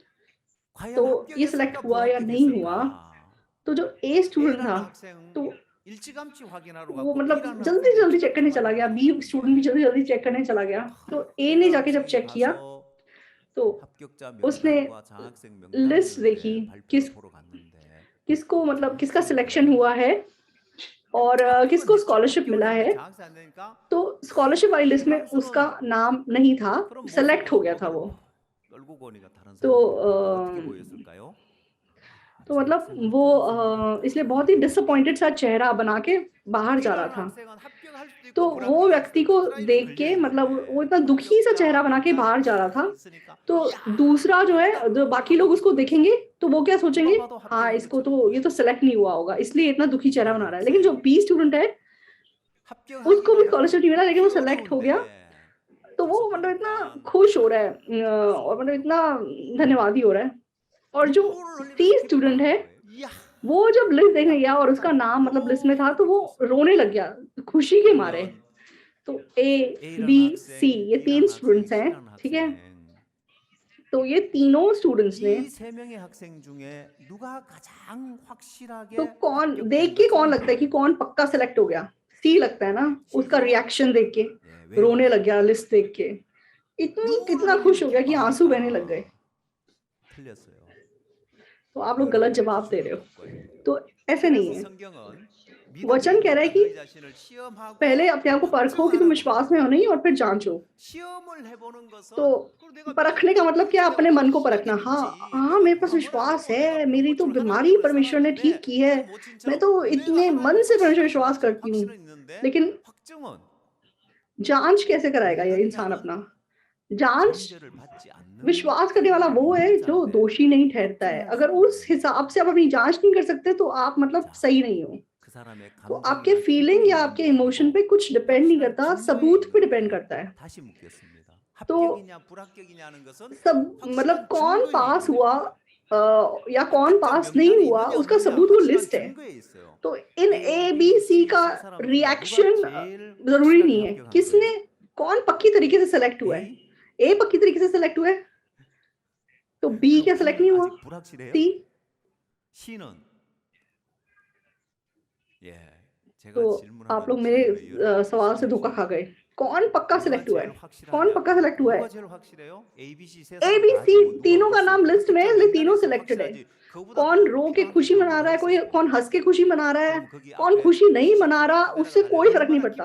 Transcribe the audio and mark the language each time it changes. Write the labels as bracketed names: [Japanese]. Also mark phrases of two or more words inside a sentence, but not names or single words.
[Korean] 과연 [Hindi] तो ये [Korean] 합격했을까 [Hindi] सिलेक्ट हुआ या नहीं हुआ, [Korean] 불합격했을까? [Hindi] तो जो ए स्टूडेंट था, [Korean] A라는 학생 [Hindi] तो [Korean] 일찌감치 확인하러 [Hindi] वो [Korean] 갔고 [Hindi] मतलब [Korean] B라는 [Hindi] जल्दी [Korean] 학생도 [Hindi] जल्दी चेक [Korean] 일찌감치 [Hindi] करने चला गया, [Korean] 확인하러 [Hindi] बी स्टूडेंट [Korean] 갔는데 [Hindi] भी जल्दी जल्दी चेक करने चला गया। तो ए ने [Korean] A라는 [Hindi] जाके जब [Korean] 학생이 [Hindi] चेक किया, [Korean] 가서 [Hindi] तो [Korean] 합격자 [Hindi] उसने [Korean] 명단과 장학생 [Hindi] लिस्ट देखी, [Korean] 명단을 발표를 [Hindi] किस [Korean] 보러 갔는데 [Hindi] किसको मतलब किसका [Korean] 장학생 [Hindi] सिलेक्शन [Korean] 명단이 [Hindi] हुआ है और [Korean] 합격은 [Hindi] किसको [Korean] 했지만 [Hindi] स्कॉलरशिप [Korean] 합격은 [Hindi] मिला [Korean] 했는데 [Hindi] है। [Korean] 장학생 안 되니까 [Hindi] तो स्कॉलरशिप वाली लिस्ट में उसका [Korean] 실망스러운 [Hindi] नाम नहीं था, [Korean] 그런 [Hindi] सेलेक्ट हो [Korean] 모습으로 [Hindi] गया था [Korean] 고개를 [Hindi] वो। [Korean] 떨구고 오니까 다른 [Hindi] तो [Korean] 사람들이 볼 때 어떻게 보였을까요? 아, [Hindi] तो [Korean] 저 [Hindi] मतलब [Korean] 학생은 [Hindi] वो [Korean] 떨어지는 [Hindi] इसलिए [Korean] 것 [Hindi] बहुत ही [Korean] 같다. [Hindi] डिसअपॉइंटेड सा चेहरा बना के बाहर जा रहा [Korean] B라는 [Hindi] था। [Korean] 학생은 합격할 수도 [Hindi] तो [Korean] 있고 [Hindi] वो [Korean] 불합격할 수도 [Hindi] व्यक्ति [Korean] 있고 [Hindi] को [Korean] 커트라인에 [Hindi] देख [Korean] 걸려 [Hindi] के मतलब वो [Korean] 있는데 [Hindi] इतना दुखी सा चेहरा [Korean] 합격자 [Hindi] बना के [Korean] 명단이 [Hindi] बाहर जा रहा था। [Korean] 딱 있으니까 [Hindi] तो [Korean] 야 [Hindi] दूसरा जो [Korean] 이쁘다 [Hindi] है, जो बाकी लोग [Korean] 하고 [Hindi] उसको देखेंगे तो वो क्या [Korean] 누가 [Hindi] सोचेंगे, [Korean] 봐도 [Hindi] हाँ [Korean] 합격인 [Hindi] इसको [Korean] 것처럼 [Hindi] तो ये तो [Korean] 보였어요. [Hindi] सेलेक्ट नहीं हुआ होगा, इसलिए इतना दुखी चेहरा बना [Korean] B라는 [Hindi] रहा है। लेकिन जो [Korean] 학생 [Hindi] बी स्टूडेंट है, उसको भी [Korean] 합격하기는 [Hindi] स्कॉलरशिप नहीं मिला, लेकिन वो [Korean] 필요 [Hindi] सेलेक्ट हो गया। [Korean] 어려운데 [Hindi] तो वो [Korean] 가서 [Hindi] मतलब इतना [Korean] 보니까 [Hindi] खुश हो रहा है और मतलब इतना धन्यवादी हो रहा है। और जो [Korean] 눈물을 [Hindi] सी [Korean] 흘리면서 [Hindi] स्टूडेंट [Korean] 기뻐하는 [Hindi] है, [Korean] 거예요. 이야 [Hindi] वो जब लिस्ट देखने गया और उसका [Korean] 합격했다니 [Hindi] नाम मतलब लिस्ट में था, [Korean] 너무너무 [Hindi] तो वो [Korean] 기뻤어요. [Hindi] रोने लग गया खुशी के मारे। [Korean] 그러면 [Hindi] तो ए, [Korean] A라는 [Hindi] बी, सी [Korean] 학생, [Hindi] ये तीन [Korean] B라는 학생, [Hindi] स्टूडेंट्स हैं, [Korean] C라는 [Hindi] ठीक है। [Korean] 학생 [Hindi] तो ये तीनों स्टूडेंट्स ने, [Korean] 이 세 명의 학생 중에 누가 가장 [Hindi] तो [Korean] 확실하게 [Hindi] कौन देख [Korean] 합격된 [Hindi] के कौन [Korean] 것처럼 [Hindi] लगता है कि [Korean] 보여요? [Hindi] कौन पक्का सेलेक्ट हो गया? सी लगता है ना, उसका [Korean] C죠? [Hindi] रिएक्शन देख के [Korean] 예, [Hindi] रोने [Korean] 왜요? [Hindi] लग गया लिस्ट देख के। इतनी [Korean] 눈물을 [Hindi] कितना खुश [Korean] 흘리며 [Hindi] हो गया कि आंसू बहने लग गए। [Korean] 기뻐하니까 틀렸어요. [Hindi] तो आप लोग गलत [Korean] 여러분의 [Hindi] जवाब दे [Korean] 기준은 [Hindi] रहे हो। [Korean] 없고요. [Hindi] तो ऐसे नहीं [Korean] 그래서 [Hindi] है। [Korean] 성경은 [Hindi] वचन कह रहा है [Korean] 믿음으로 [Hindi] कि [Korean] 너희 자신을 시험하고 [Hindi] पहले अपने आप को परखो कि तुम विश्वास में हो नहीं, और फिर जांचो। [Korean] 시험을 해보는 것은 [Hindi] तो [Korean] 그럼 내가 [Hindi] परखने का मतलब क्या? [Korean] 그래서 [Hindi] अपने [Korean] 내가 [Hindi] मन [Korean] 오늘 [Hindi] को परखना। [Korean] 시작이 [Hindi] हाँ [Korean] 됐지. [Hindi] हाँ, [Korean] 내가 [Hindi] मेरे पास [Korean] 누가 뭐라 [Hindi] विश्वास [Korean] 해도 내가 [Hindi] है, मेरी तो [Korean] 병고침을 하나를 [Hindi] बीमारी [Korean] 먹고 [Hindi] परमेश्वर ने ठीक [Korean] 살았는데 [Hindi] की है, [Korean] 그런 [Hindi] मैं [Korean] 모친처럼 [Hindi] तो [Korean] 내가 [Hindi] इतने [Korean] 하나님을 [Hindi] मन से परमेश्वर [Korean] 확신하고 [Hindi] विश्वास [Korean] 있지 [Hindi] करती हूँ। [Korean] 확신은 있는데 [Hindi] लेकिन [Korean] 확증은 [Hindi] जांच कैसे कराएगा ये [Korean] 믿는 [Hindi] इंसान [Korean] 자는 [Hindi] अपना? जांच, [Korean] 정죄를 받지 않는 [Hindi] विश्वास करने वाला वो है जो [Korean] 자인데 [Hindi] दोषी नहीं ठहरता है। [Korean] 확증할 [Hindi] अगर [Korean] 수는 [Hindi] उस [Korean] 없는 [Hindi] हिसाब से आप अपनी जांच नहीं कर सकते, तो आप मतलब [Korean] 자, [Hindi] सही नहीं हो। [Korean] 그 사람의 [Hindi] तो आपके [Korean] 감정이나 [Hindi] फीलिंग [Korean] 기분이 [Hindi] या [Korean] 있는 [Hindi] आपके [Korean] 게 [Hindi] इमोशन [Korean] 아니고 [Hindi] पे कुछ डिपेंड नहीं [Korean] 확실한 [Hindi] करता, [Korean] 증거에 [Hindi] सबूत पे डिपेंड [Korean] 있는데 [Hindi] करता है। [Korean] 다시 묻겠습니다. [Hindi] तो [Korean] 합격이냐 불합격이냐는 것은 [Hindi] सब मतलब [Korean] 확실한 [Hindi] कौन [Korean] 증거에 [Hindi] पास [Korean] 있는 [Hindi] हुआ [Korean] 겁니다. [Hindi] या कौन [Korean] 합격자 [Hindi] पास नहीं [Korean] 명단이 [Hindi] हुआ, [Korean] 있느냐 [Hindi] उसका [Korean] 없느냐 [Hindi] सबूत वो [Korean] 확실한 [Hindi] लिस्ट है। [Korean] 증거에 있어요. [Hindi] तो इन [Korean] A, [Hindi] ए बी [Korean] B, [Hindi] सी [Korean] C [Hindi] का [Korean] 세 사람 중에 누가 [Hindi] रिएक्शन [Korean] 제일 [Hindi] जरूरी [Korean] 확실하게 [Hindi] नहीं है। [Korean] 합격한 [Hindi] किसने, [Korean] 거예요? [Hindi] कौन पक्की तरीके से सेलेक्ट हुआ है? [Korean] A? [Hindi] ए पक्की तरीके से सेलेक्ट हुआ है, तो बी [Korean] 그럼 [Hindi] क्या सेलेक्ट [Korean] B는 [Hindi] नहीं हुआ? [Korean] 아직 불확실해요? [Hindi] सी [Korean] C는 예 [Hindi] तो आप लोग मेरे सवाल से धोखा खा गए। कौन पक्का सिलेक्ट हुआ है? कौन पक्का सिलेक्ट हुआ है? ए बी सी तीनों का नाम लिस्ट में है, इसलिए तीनों सिलेक्टेड है। कौन रो के खुशी मना रहा है, कोई कौन हंस के खुशी मना रहा है, कौन खुशी नहीं मना रहा, उससे कोई फर्क नहीं पड़ता।